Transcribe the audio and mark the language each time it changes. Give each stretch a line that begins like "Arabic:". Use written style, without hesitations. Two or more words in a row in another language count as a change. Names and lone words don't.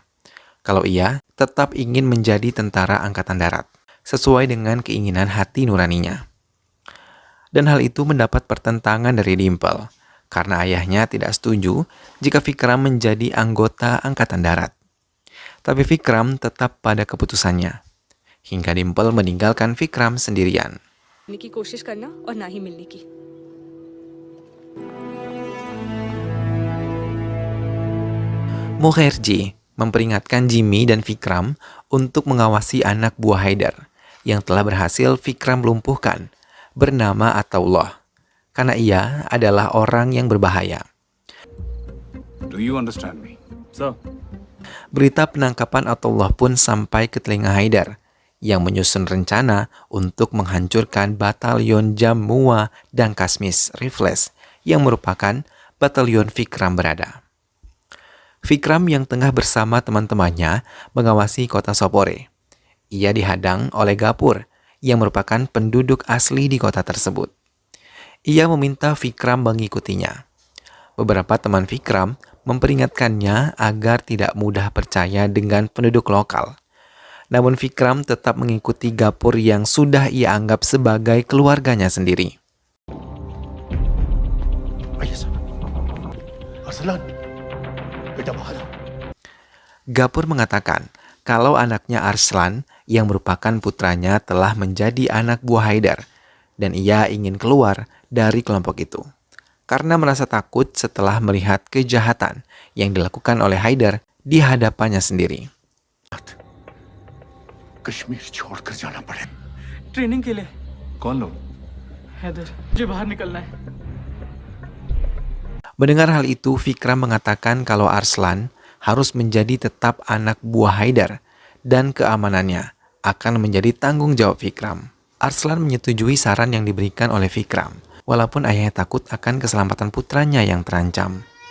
Indonesian: Kalau ia tetap ingin menjadi tentara Angkatan Darat, sesuai dengan keinginan hati nuraninya. Dan hal itu mendapat pertentangan dari Dimple, karena ayahnya tidak setuju jika Vikram menjadi anggota Angkatan Darat. Tapi Vikram tetap pada keputusannya, hingga Dimple meninggalkan Vikram sendirian.
Hindi: की कोशिश करना और ना ही मिलने की
Indonesian: Mukherjee memperingatkan Jimmy dan Vikram untuk mengawasi anak buah Haidar yang telah berhasil Vikram lumpuhkan, bernama Ataullah, karena ia adalah orang yang berbahaya.
English: Do you understand me? So,
Indonesian: Berita penangkapan Ataullah pun sampai ke telinga Haidar yang menyusun rencana untuk menghancurkan batalion Jammu dan Kashmir Rifles yang merupakan batalion Vikram berada. Vikram yang tengah bersama teman-temannya mengawasi kota Sopore. Ia dihadang oleh Gapur yang merupakan penduduk asli di kota tersebut. Ia meminta Vikram mengikutinya. Beberapa teman Vikram memperingatkannya agar tidak mudah percaya dengan penduduk lokal. Namun Vikram tetap mengikuti Gapur yang sudah ia anggap sebagai keluarganya sendiri.
Hindi: आइए सर अरसलान बेटा बाहर आओ
Indonesian: Gapur mengatakan kalau anaknya Arslan yang merupakan putranya telah menjadi anak buah Haidar dan ia ingin keluar dari kelompok itu karena merasa takut setelah melihat kejahatan yang dilakukan oleh Haidar di hadapannya sendiri.
Hindi: कश्मीर छोड़कर जाना पड़े ट्रेनिंग के लिए कौन लोग? हैदर मुझे बाहर निकलना है
Indonesian: Mendengar hal itu, Vikram mengatakan kalau Arslan harus menjadi tetap anak buah Haidar dan keamanannya akan menjadi tanggung jawab Vikram. Arslan menyetujui saran yang diberikan oleh Vikram, walaupun ayahnya takut akan keselamatan putranya yang terancam.